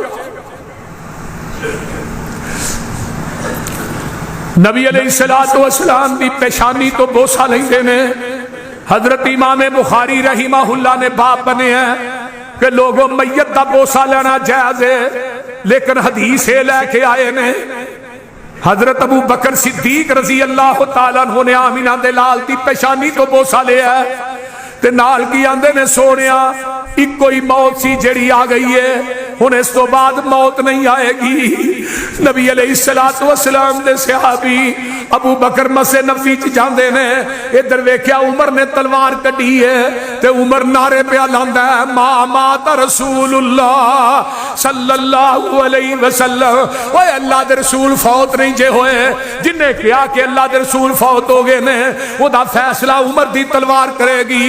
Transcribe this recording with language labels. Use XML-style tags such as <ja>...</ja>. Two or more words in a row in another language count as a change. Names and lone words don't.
<pa>नबी</pa> <ar>علیہ الصلاۃ والسلام</ar> <pa>دی پیشانی تو بوسہ لیندے نے. حضرت امام بخاری رحمہ اللہ نے باپ بنے ہیں کہ لوگوں میت دا بوسہ لینا جائز ہے، لیکن حدیث یہ لے کے آئے نے حضرت ابو بکر صدیق</pa> <ar>رضی اللہ تعالیٰ عنہ</ar> <pa>نے آمنہ دے لال دی پیشانی تو بوسہ لیا تے نال کی آندے نے سونیا اکو ہی موت سی جیہڑی آ گئی ہے, ہن اس تو بعد موت نہیں آئے گی۔ نبی</pa> <ar>علیہ الصلوۃ والسلام</ar> <pa>دے صحابی ابو بکر مسجد نبوی چ جاندے نے، ادھر ویکھیا عمر نے تلوار کڈی ہے تے عمر نعرے پہ لاندا ہے</pa> <ar>ما مات رسول اللہ صلی اللہ علیہ وسلم،</ar> <pa>اوے اللہ دے رسول فوت نہیں جے ہوئے، جن نے کہا کہ اللہ دے رسول فوت ہو گئے نے او دا فیصلہ عمر دی تلوار کرے گی۔</pa>